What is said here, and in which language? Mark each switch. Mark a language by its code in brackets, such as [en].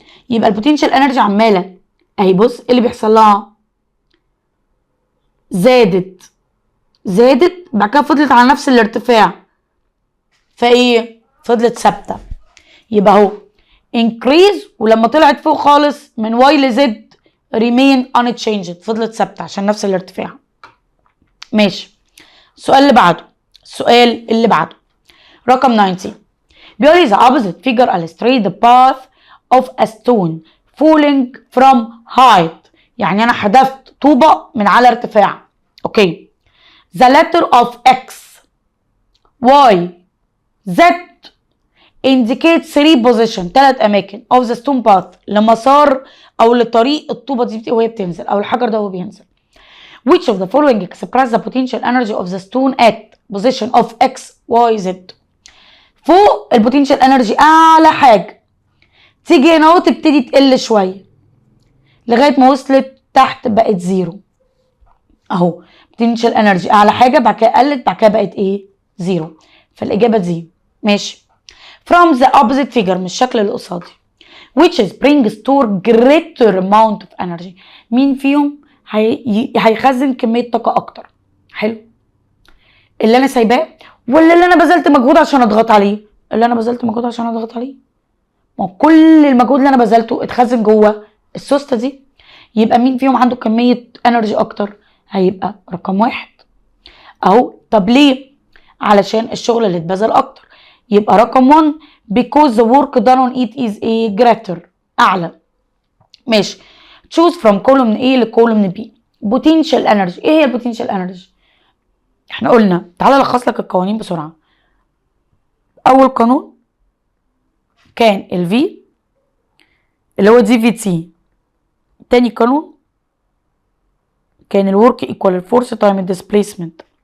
[ar] يبقى البوتنشال انرجي عماله اهي، بص ايه اللي بيحصل لها؟ زادت بعد كده فضلت على نفس الارتفاع، فايه؟ فضلت ثابته. يبقى اهو increase ولما طلعت فوق خالص من y ل z [en] remain unchanged، [ar] فضلت ثابته عشان نفس الارتفاع. ماشي. السؤال اللي بعده رقم 19 بيقول لي [en] the opposite figure illustrates the path of a stone falling from height. [ar] يعني انا حذفت طوبه من على ارتفاع. اوكي. [en] the letter of x Y Z indicate 3 position 3 [ar] اماكن [en] of the stone path [ar] لمسار او لطريق الطوبه دي وهي بتنزل او الحجر ده وهو بينزل. [en] Which of the following express the potential energy of the stone at position of X Y Z. [ar] فوق البوتنشال انرجي اعلى حاجه، تيجي هنا اهو تبتدي تقل شويه لغايه ما وصلت تحت بقت زيرو اهو. بوتنشال انرجي اعلى حاجه بعد كده قلت بعد كده بقت ايه؟ زيرو. فالاجابه دي ماشي. [en] from the opposite figure [ar] من الشكل اللي قصادي [en] which is bring store greater amount of energy. [ar] مين فيهم هيخزن كميه طاقه اكتر؟ حلو. اللي انا سايباه ولا اللي انا بذلت مجهود عشان اضغط عليه؟ اللي انا بذلت مجهود عشان اضغط عليه. ما كل المجهود اللي انا بذلته اتخزن جوه السوسته دي. يبقى مين فيهم عنده كميه انرجي اكتر؟ هيبقى رقم 1 اهو. طب ليه؟ علشان الشغل اللي اتبذل اكتر. يبقى رقم 1 [en] because the work done on it is a greater اعلى. [ar] ماشي. [en] choose from column A لcolumn B. potential energy. [ar] ايه هي البوتنشال انرجي؟ احنا قلنا تعالى الخص لك القوانين بسرعه. اول قانون كان ال V اللي هو دي في تي. تاني قانون كان الورك ايكوال الفورس تايم الديسبليسمنت.